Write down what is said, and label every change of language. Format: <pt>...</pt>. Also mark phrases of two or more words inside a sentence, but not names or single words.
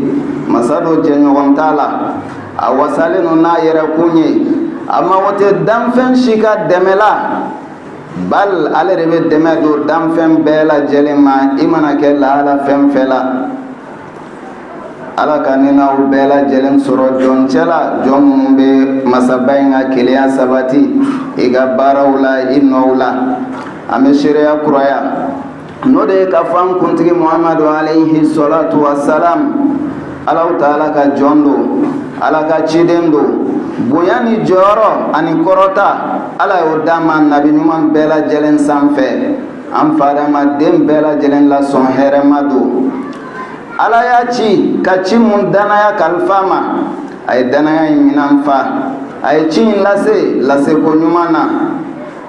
<bm>Masa dɔ jɛɲɔgɔn t'a la, a wasalen don n'a yɛrɛ kun ye, a mago tɛ danfɛn si ka dɛmɛ la, bal ale de bɛ dɛmɛ don danfɛn bɛɛ lajɛlen ma, i mana kɛ lahala fɛn fɛn la. Ala ka ni n'aw bɛɛ lajɛlen sɔrɔ jɔncɛ la, jɔn minnu bɛ masaba in ka kelenya sabati i ka baaraw la, i nɔw la. An bɛ seereya kuraya n'o de ye ka fɔ an kuntigi Muhamadu</bm> <ar>عليه الصلاة والسلام. الله تعالى</ar> <bm>ka jɔn don, Ala ka ciden don, bonya ni jɔyɔrɔ ani kɔrɔta Ala y'o d'a ma nabi ɲuman bɛɛ lajɛlen sanfɛ. An fadamaden bɛɛ lajɛlen la sɔn hɛrɛma don. Ala y'a ci ka ci mun danaya kalifa ma, a ye danaya in minan fa, a ye ci in lase ko ɲuman na.</bm>